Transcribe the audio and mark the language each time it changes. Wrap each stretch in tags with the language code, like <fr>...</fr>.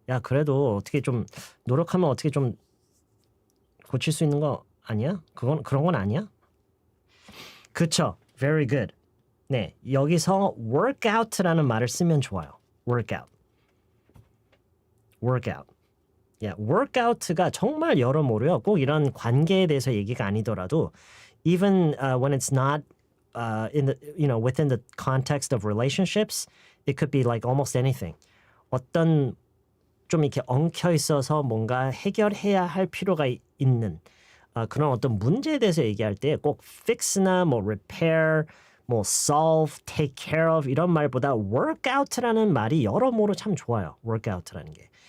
<ko>야, 그래도 어떻게 좀 노력하면 어떻게 좀 고칠 수 있는 거 아니야? 그런 건 아니야? 그쵸.</ko> <en>Very good.</en> <ko>네, 여기서 workout라는 말을 쓰면 좋아요. workout. workout. Yeah, workout가 정말 여러모로요. 꼭 이런 관계에 대해서 얘기가 아니더라도</ko> <en>even when it's not in the within the context of relationships, it could be like almost anything.</en> <ko>어떤 좀 이렇게 엉켜 있어서 뭔가 해결해야 할 필요가 있는 그런 어떤 문제에 대해서 얘기할 때 꼭 fix나 뭐 repair, 뭐 solve, take care of 이런 말보다 workout라는 말이 여러모로 참 좋아요. workout라는 게.</ko>